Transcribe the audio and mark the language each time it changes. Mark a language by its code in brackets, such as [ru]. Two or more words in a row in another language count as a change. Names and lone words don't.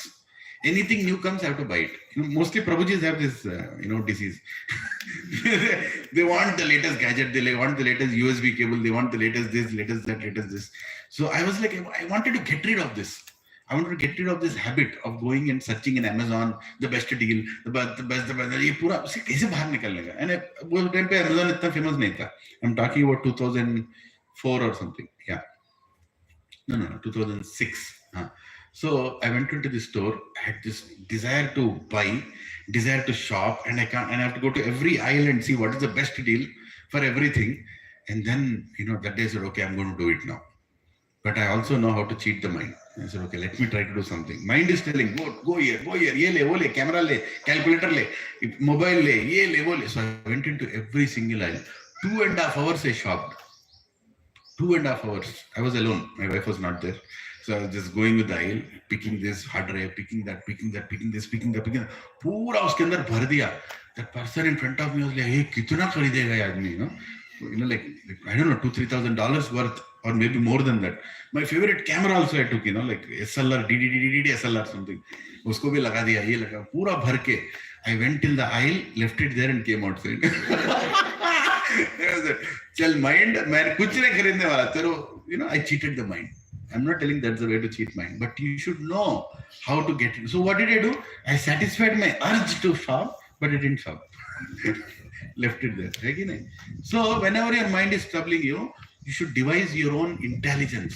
[en] Anything new comes, I have to buy it. Mostly Prabhujis have this, disease. They want the latest gadget. They want the latest USB cable. They want the latest this, latest that, latest this. So I was like, I wanted to get rid of this. I wanted to get rid of this habit of going and searching in Amazon, the best deal, the best. [hi] ये पूरा उसे कैसे बाहर निकलने का? And वो time पे Amazon इतना famous नहीं था. [en] I'm talking about 2004 or something. Yeah. No, 2006. So I went into the store. I had this desire to buy, desire to shop, and I have to go to every aisle and see what is the best deal for everything. And then that day I said, okay, I'm going to do it now. But I also know how to cheat the mind. I said, okay, let me try to do something. Mind is telling, go here, [hi] ये ले, वो ले, कैमरा ले, कैलकुलेटर ले, मोबाइल ले, ये ले, वो ले. [en] So I went into every single aisle. 2.5 hours I shopped. 2.5 hours. I was alone. My wife was not there. So I was just going with the aisle, picking this hard drive, picking that, picking this, picking that. [hi] पूरा उसके अंदर भर दिया. [en] That person in front of me was like, hey, [hi] कितना खरीदेगा ये आदमी, [en] like I don't know, $2,000-3,000 worth, or maybe more than that. My favorite camera also I took, like SLR, DD SLR something. [hi] उसको भी लगा दिया, ये लगा, पूरा भर के. I went till the aisle, left it there and came outside. Chal mind, मैंने कुछ नहीं खरीदने वाला. Tero, [en] I cheated the mind. I'm not telling that's the way to cheat mind, but you should know how to get it. So what did I do? I satisfied my urge to shop, but I didn't shop. Left it there. So whenever your mind is troubling you, you should devise your own intelligence.